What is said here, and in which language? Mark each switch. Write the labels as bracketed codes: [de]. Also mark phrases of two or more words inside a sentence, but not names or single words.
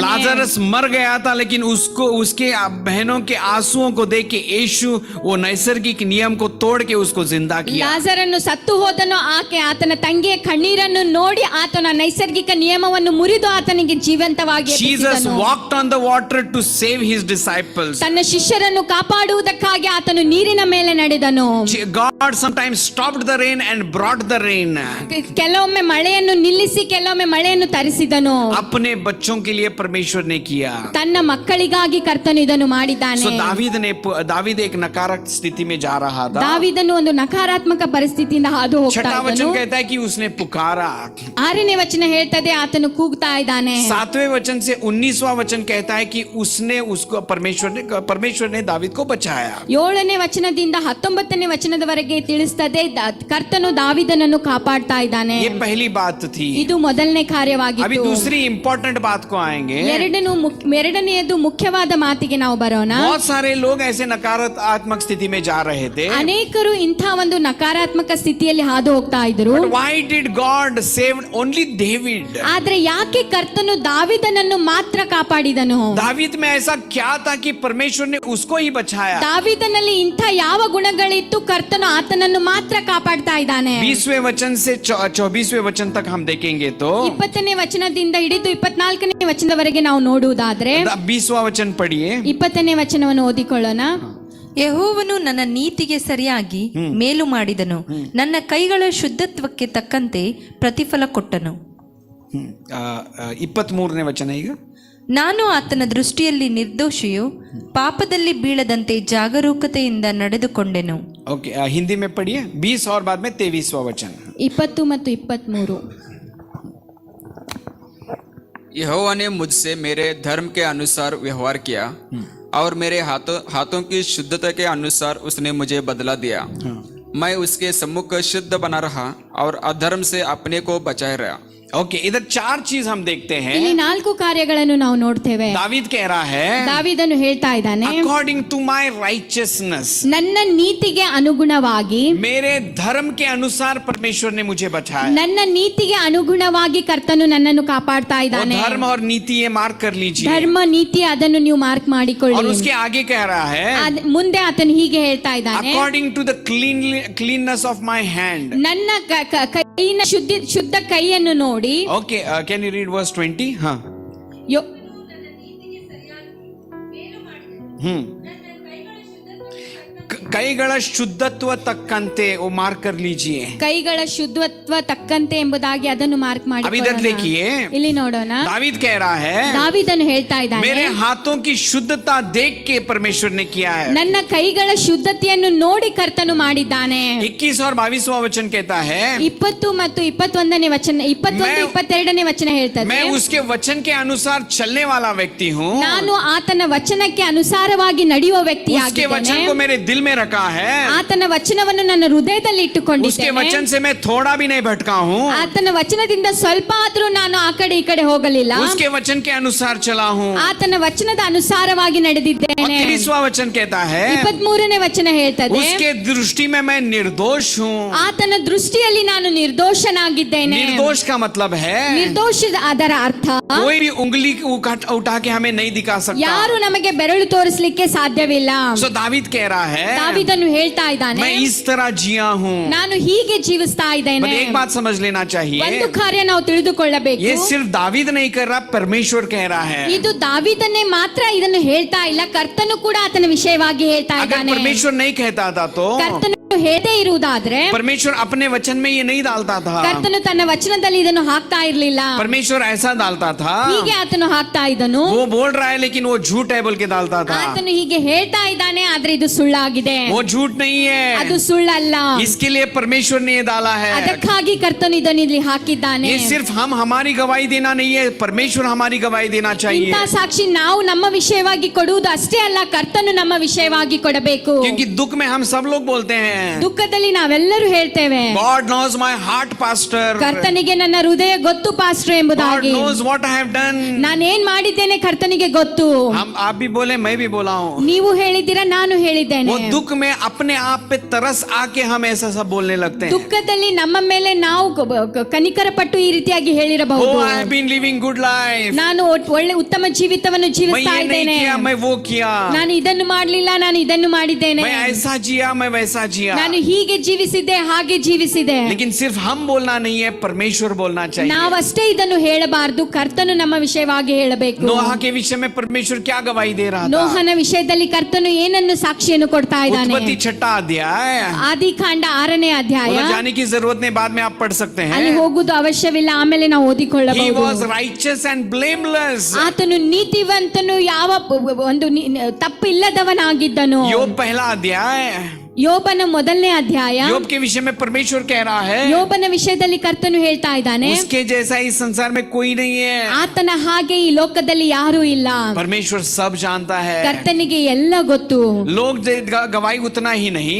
[hi] लाजरस मर गया था, लेकिन उसको उसके बहनों के आंसुओं को देख के यीशु वो नैसर्गिक नियम को तोड़ के उसको जिंदा किया. [kn] ಲಾಜರನ್ನು ಸತ್ತು ಹೋದನು, ಆಕೆ ಆತನ ತಂಗಿಯ ಕಣ್ಣೀರನ್ನು ನೋಡಿ ಆತನ ನೈಸರ್ಗಿಕ ನಿಯಮವನ್ನು ಮುರಿದು ಆತನಿಗೆ ಜೀವಂತವಾಗಿ Jesus ಎಬ್ಬಿಸಿದನು. [en] walked on the water to save his disciples. [kn] ತನ್ನ ಶಿಷ್ಯರನ್ನು ಕಾಪಾಡುವುದಕ್ಕಾಗಿ ಆತನು ನೀರಿನ ಮೇಲೆ ನಡೆದನು. [en] God sometimes stopped the rain and brought the rain. [kn] ಕೆಲವೊಮ್ಮೆ ಮಳೆಯನ್ನು ನಿಲ್ಲಿಸಿ ಕೆಲವೊಮ್ಮೆ ಮಳೆಯನ್ನು ತರಿಸಿದನು. [hi] अपने बच्चों के लिए परमेश्वर ने किया. [kn] ತನ್ನ ಮಕ್ಕಳಿಗಾಗಿ ಕರ್ತನು ಇದನ್ನು ಮಾಡಿದ್ದಾನೆ. [hi] So दावीद एक नकारात्मक स्थिति में जा रहा था. [kn] ದಾವೀದನು ಒಂದು ನಕಾರಾತ್ಮಕ ಪರಿಸ್ಥಿತಿಯಿಂದ ಹಾದು ಹೋಗ್ತಾ [hi] छठा वचन [kn] ಇದ್ದನು. [hi] कहता है कि उसने पुकारा. [kn] 6ನೇ ವಚನ ಹೇಳ್ತದೆ ಆತನು ಕೂಗ್ತಾ ಇದ್ದಾನೆ. [hi] 7वें वचन से 19वां वचन कहता है कि उसने उसको परमेश्वर ने दावीद को बचाया. [kn] 7ನೇ ವಚನದಿಂದ 19ನೇ ವಚನದವರೆಗೆ ತಿಳಿಸ್ತದೆ ಕರ್ತನು ದಾವೀದನನ್ನು ಕಾಪಾಡ್ತಾ ಇದ್ದಾನೆ. [hi] ये पहली बात थी. [kn] ಇದು ಮೊದಲನೇ [hi] अभी [kn] ಕಾರ್ಯವಾಗಿತ್ತು. [hi] दूसरी इंपॉर्टेंट बात को आएंगे. [kn] ಎರಡನೆಯದು ಮುಖ್ಯವಾದ ಮಾತಿಗೆ ನಾವು ಬರೋಣ. [hi] बहुत सारे लोग ऐसे नकारात्मक स्थिति में जा रहे थे. [kn] ಅನೇಕರು ಇಂಥ ಒಂದು ನಕಾರಾತ್ಮಕ ಸ್ಥಿತಿಯಲ್ಲಿ ಹಾದು ಹೋಗ್ತಾ ಇದ್ರು. [en] But why did God save only David? [kn] ಆದ್ರೆ ಯಾಕೆ ಕರ್ತನು ದಾವೀದನನ್ನು ಮಾತ್ರ ಕಾಪಾಡಿದನು? [hi] दावीद में ऐसा क्या था कि परमेश्वर ने उसको ही बचाया? [kn] ದಾವೀದನಲ್ಲಿ ಇಂಥ ಯಾವ ಗುಣಗಳಿತ್ತು ಕರ್ತನು ಆತನನ್ನು ಮಾತ್ರ ಕಾಪಾಡ್ತಾ ಇದ್ದಾನೆ? [hi] 20वें वचन से 24वें वचन तक हम देखेंगे तो [kn] 20ನೇ ವಚನದಿಂದ ಹಿಡಿದು 24ನೇ ವಚನದವರೆಗೆ ನಾವು ನೋಡುವುದಾದ್ರೆ [hi] 20वां वचन पढ़िए. [kn] 20ನೇ ವಚನವನ್ನು ಓದಿಕೊಳ್ಳೋಣ. ಯೆಹೋವನು ನನ್ನ ನೀತಿಗೆ ಸರಿಯಾಗಿ ಮೇಲು ಮಾಡಿದನು, ನನ್ನ ಕೈಗಳ ಶುದ್ಧತ್ವಕ್ಕೆ ತಕ್ಕಂತೆ ಪ್ರತಿಫಲ ಕೊಟ್ಟನು. 23ನೇ ವಚನ ಈಗ. ನಾನು ಆತನ ದೃಷ್ಟಿಯಲ್ಲಿ ನಿರ್ದೋಷಿಯು, ಪಾಪದಲ್ಲಿ ಬೀಳದಂತೆ ಜಾಗರೂಕತೆಯಿಂದ ನಡೆದುಕೊಂಡೆನು. [hi] ओके, हिंदी में पढ़िए 20 और बाद में 23वां वचन. [kn] 20 ಮತ್ತು 23. [hi] यहोवा ने मुझसे मेरे धर्म के अनुसार व्यवहार किया और मेरे हाथों की शुद्धता के अनुसार उसने मुझे बदला दिया. मैं उसके सम्मुख शुद्ध बना रहा और अधर्म से अपने को बचाए रहा. ओके, इधर 4 चीज हम देखते [kn] ಇಲ್ಲಿ [hi] हैं. [kn] 4 ಕಾರ್ಯಗಳನ್ನು ನಾವು ನೋಡ್ತೇವೆ. [hi] दावीद कह रहा है, [kn] ದಾವೀದನು ಹೇಳ್ತಾ ಇದ್ದಾನೆ, [en] according to my righteousness, [kn] ನನ್ನ ನೀತಿಗೆ ಅನುಗುಣವಾಗಿ, [hi] मेरे धर्म के अनुसार परमेश्वर ने मुझे बचाया. [kn] ನನ್ನ ನೀತಿಗೆ ಅನುಗುಣವಾಗಿ ಕರ್ತನು ನನ್ನನ್ನು ಕಾಪಾಡ್ತಾ [hi] वो [kn] ಇದ್ದಾನೆ. [hi] धर्म और नीति ये मार्क कर लीजिए. [kn] ಧರ್ಮ ನೀತಿ ಅದನ್ನು ನೀವು ಮಾರ್ಕ್ [hi] और [kn] ಮಾಡಿಕೊಳ್ಳಿ. [hi] उसके आगे कह रहा है, [kn] ಮುಂದೆ ಆತನು ಹೀಗೆ ಹೇಳ್ತಾ ಇದ್ದಾನೆ, [en] according to the cleanness of my hand. [kn] ನನ್ನ ಕೈನ ಶುದ್ಧ ಕೈಯನ್ನು ನೋಡಿ. [en] Okay, can you read verse 20? [hi] हाँ. [kn] ಯೆಹೋವನು ನನ್ನ ನೀತಿಗೆ ಕೈಗಳ ಶುದ್ಧತ್ವ ತಕ್ಕಂತೆ [hi] वो मार्क कर लीजिए. [kn] ಕೈಗಳ ಶುದ್ಧತ್ವ ತಕ್ಕಂತೆ ಎಂಬುದಾಗಿ ಅದನ್ನು ಮಾರ್ಕ್ ಮಾಡಿ. [hi] अब इधर देखिए, [kn] ಇಲ್ಲಿ ನೋಡೋಣ. [hi] दावीद कह रहा है, [kn] ದಾವೀದನು ಹೇಳ್ತಾ ಇದ್ದಾನೆ, [hi] मेरे हाथों की शुद्धता देख के परमेश्वर ने किया है. [kn] ನನ್ನ ಕೈಗಳ ಶುದ್ಧತೆಯನ್ನು ನೋಡಿ ಕರ್ತನು ಮಾಡಿದ್ದಾನೆ. [hi] 21 और 22वां वचन कहता है, [kn] 20 ಮತ್ತು 21ನೇ ವಚನ, 21 22ನೇ ವಚನ ಹೇಳ್ತದೆ, [hi] मैं उसके वचन के अनुसार चलने वाला व्यक्ति हूँ. [kn] ನಾನು ಆತನ ವಚನಕ್ಕೆ ಅನುಸಾರವಾಗಿ ನಡೆಯುವ [hi] उसके [kn] ವ್ಯಕ್ತಿಯಾಗಿದ್ದೇನೆ. [hi] वचन को मेरे दिल में रखा है. [kn] ಆತನ ವಚನವನ್ನು ನನ್ನ ಹೃದಯದಲ್ಲಿ [hi] उसके [kn] ಇಟ್ಟುಕೊಂಡಿದ್ದೇನೆ. [hi] वचन से मैं थोड़ा भी नहीं भटका हूँ. [kn] ಆತನ ವಚನದಿಂದ ಸ್ವಲ್ಪ ಆದ್ರೂ ನಾನು ಆ ಕಡೆ ಈ ಕಡೆ ಹೋಗಲಿಲ್ಲ. [hi] उसके वचन के अनुसार चला हूँ. [kn] ಆತನ ವಚನದ ಅನುಸಾರವಾಗಿ ನಡೆದಿದ್ದೇನೆ. [hi] 23वां वचन कहता है, [kn] 23ನೇ ವಚನ ಹೇಳ್ತದೆ, [hi] उसके दृष्टि में मैं निर्दोष हूँ. [kn] ಆತನ ದೃಷ್ಟಿಯಲ್ಲಿ ನಾನು ನಿರ್ದೋಷನಾಗಿದ್ದೇನೆ. [hi] निर्दोष का मतलब है [kn] ನಿರ್ದೋಷದ ಅದರ ಅರ್ಥ [hi] कोई भी उंगली उठा के हमें नहीं दिखा सकता. [kn] ಯಾರು ನಮಗೆ ಬೆರಳು ತೋರಿಸಲಿಕ್ಕೆ ಸಾಧ್ಯವಿಲ್ಲ. [hi] सो दावीद कह रहा है, [kn] ದಾವೀದನು ಹೇಳ್ತಾ ಇದ್ದಾನೆ, [hi] मैं इस तरह जिया हूँ. [kn] ನಾನು ಹೀಗೆ ಜೀವಿಸ್ತಾ [hi] बट [kn] ಇದ್ದೇನೆ. [hi] एक बात समझ लेना [kn] ಒಂದು [hi] चाहिए, [kn] ಕಾರ್ಯ ನಾವು ತಿಳಿದುಕೊಳ್ಳಬೇಕು. [hi] ये सिर्फ दावीद नहीं कर रहा, परमेश्वर कह रहा है. [kn] ಇದು ದಾವೀದನೇ ಮಾತ್ರ ಇದನ್ನು ಹೇಳ್ತಾ ಇಲ್ಲ, ಕರ್ತನು ಕೂಡ ಆತನ ವಿಷಯವಾಗಿ ಹೇಳ್ತಾ [hi] अगर [kn] ಇದ್ದಾನೆ. [hi] परमेश्वर नहीं कहता था तो [kn] ಕರ್ತನು ಹೇಳದೇ ಇರುವುದಾದ್ರೆ [hi] परमेश्वर अपने वचन में ये नहीं डालता था. [kn] ಕರ್ತನು ತನ್ನ ವಚನದಲ್ಲಿ ಇದನ್ನು ಹಾಕ್ತಾ ಇರ್ಲಿಲ್ಲ. [hi] परमेश्वर ऐसा डालता था, [kn] ಹೀಗೆ ಆತನು ಹಾಕ್ತಾ ಇದ್ದನು. [hi] वो बोल रहा है लेकिन वो झूठ है बोल के डालता था. [kn] ಆತನು ಹೀಗೆ ಹೇಳ್ತಾ ಇದ್ದಾನೆ, ಆದ್ರೆ ಇದು ಸುಳ್ಳಾಗಿದೆ. [hi] वो झूठ नहीं [kn] ಅದು [hi] है, [kn] ಸುಳ್ಳಲ್ಲ. [hi] इसके लिए परमेश्वर ने ये डाला है. [kn] ಅದಕ್ಕಾಗಿ ಕರ್ತನು ಇದನ್ನು ಇಲ್ಲಿ ಹಾಕಿದ್ದಾನೆ. [hi] ये सिर्फ हम हमारी गवाही देना नहीं है, परमेश्वर हमारी गवाही देना चाहिए. [kn] ಇಂಥ ಸಾಕ್ಷಿ ನಾವು ನಮ್ಮ ವಿಷಯವಾಗಿ ಕೊಡುವುದು ಅಷ್ಟೇ ಅಲ್ಲ, ಕರ್ತನು ನಮ್ಮ ವಿಷಯವಾಗಿ ಕೊಡಬೇಕು. [hi] क्योंकि दुख में हम सब लोग बोलते हैं, [kn] ದುಃಖದಲ್ಲಿ ನಾವೆಲ್ಲರೂ ಹೇಳ್ತೇವೆ, [en] God knows my heart, pastor. [kn] ಕರ್ತನಿಗೆ ನನ್ನ ಹೃದಯ ಗೊತ್ತು ಪಾಸ್ಟರ್ [en] God [kn] ಎಂಬುದಾಗಿ. [en] knows what I have done. [kn] ನಾನೇನ್ ಮಾಡಿದ್ದೇನೆ ಕರ್ತನಿಗೆ ಗೊತ್ತು. [hi] हम आप भी बोले, मैं भी बोला हूँ. [kn] ನೀವು ಹೇಳಿದ್ದೀರಾ, ನಾನು ಹೇಳಿದ್ದೇನೆ. [hi] वो दुख में अपने आप पे तरस आके हम ऐसा सब बोलने लगते हैं. [kn] ದುಃಖದಲ್ಲಿ ನಮ್ಮ ಮೇಲೆ ನಾವು ಕನಿಕರ ಪಟ್ಟು ಈ ರೀತಿಯಾಗಿ ಹೇಳಿರಬಹುದು. [en] Oh, I have been living good life. [kn] ನಾನು ಒಳ್ಳೆ ಉತ್ತಮ ಜೀವಿತವನ್ನು [hi] मैं [kn] ಜೀವಿಸ್ತಾ [hi] ये नहीं [kn] ಇದ್ದೇನೆ, [hi] किया, मैं वो किया. [kn] ನಾನು ಇದನ್ನು ಮಾಡ್ಲಿಲ್ಲ, ನಾನು ಇದನ್ನು ಮಾಡಿದ್ದೇನೆ, [hi] मैं ऐसा जिया, मैं वैसा जिया. [kn] ನಾನು ಹೀಗೆ ಜೀವಿಸಿದ್ದೆ, ಹಾಗೆ ಜೀವಿಸಿದೆ. [hi] लेकिन सिर्फ हम बोलना नहीं है, परमेश्वर बोलना चाहिए. [kn] ನಾವಷ್ಟೇ ಇದನ್ನು ಹೇಳಬಾರದು, ಕರ್ತನು ನಮ್ಮ ವಿಷಯವಾಗಿ ಹೇಳಬೇಕು. [hi] नोहा के विषय में परमेश्वर क्या गवाही दे रहा था? [kn] ನೋಹನ ವಿಷಯದಲ್ಲಿ ಕರ್ತನು ಏನನ್ನು ಸಾಕ್ಷಿಯನ್ನು ಕೊಡ್ತಾ ಇದ್ದಾನೆ? [hi] उत्पत्ति 6 अध्याय. [kn] ಆದಿಕಾಂಡ 6ನೇ ಅಧ್ಯಾಯ. [hi] उधर जाने की जरूरत नहीं, बाद में आप पढ़ सकते [kn] ಅಲ್ಲಿ [hi] हैं. [kn] ಹೋಗುದು ಅವಶ್ಯವಿಲ್ಲ, ಆಮೇಲೆ ನಾವು [en] He [kn] ಓದಿಕೊಳ್ಳಬಹುದು. [en] was righteous and blameless. [kn] ಆತನು ನೀತಿವಂತನು, ಯಾವ ಒಂದು ತಪ್ಪಿಲ್ಲದವನಾಗಿದ್ದನು. [hi] योग पहला अध्याय. [kn] ಯೋಬನ 1ನೇ ಅಧ್ಯಾಯ. [hi] योग के विषय में परमेश्वर कह रहा है, [kn] ಯೋಬನ ವಿಷಯದಲ್ಲಿ ಕರ್ತನು ಹೇಳ್ತಾ ಇದ್ದಾನೆ, [hi] उसके जैसा इस संसार में कोई नहीं है. [kn] ಆತನ ಹಾಗೆ ಈ ಲೋಕದಲ್ಲಿ ಯಾರೂ ಇಲ್ಲ. [hi] परमेश्वर सब जानता है. [kn] ಕರ್ತನಿಗೆ ಎಲ್ಲ ಗೊತ್ತು. [hi] लोग गवाही उतना ही नहीं,